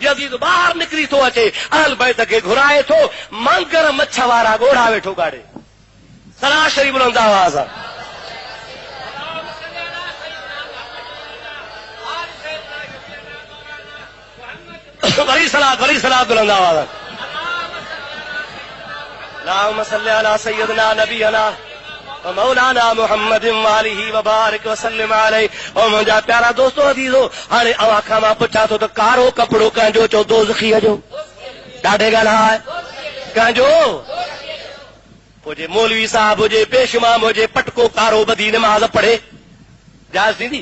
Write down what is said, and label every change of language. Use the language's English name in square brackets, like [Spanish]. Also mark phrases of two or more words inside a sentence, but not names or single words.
[Sindhi] यज़ीद ॿाहिरि निकिरी थो अचे, अहल बैत खे घुराए थो, मांगर मच्छ वारा ॻोढ़ा वेठो गाड़े, सराशरी बुलंद आवाज़ आहे। वरी सलात बुलंद आवाज़ आहे। [Arabic] اللهم صل على سيدنا نبينا و مولانا محمد و آله و بارك و سلم عليه. [Sindhi] ओ मुंहिंजा प्यारा दोस्तो अज़ीज़ो, हाणे अवां खां मां पुछां थो त कारो कपिड़ो कंहिंजो चओ दोज़खीअ जो? ॾाढे ॻाल्हाए कंहिंजो? हुजे मौलवी साहब हुजे, पेशमाम हुजे, पटको कारो ॿधी नमाज़ पढ़े, जाइज़ थींदी?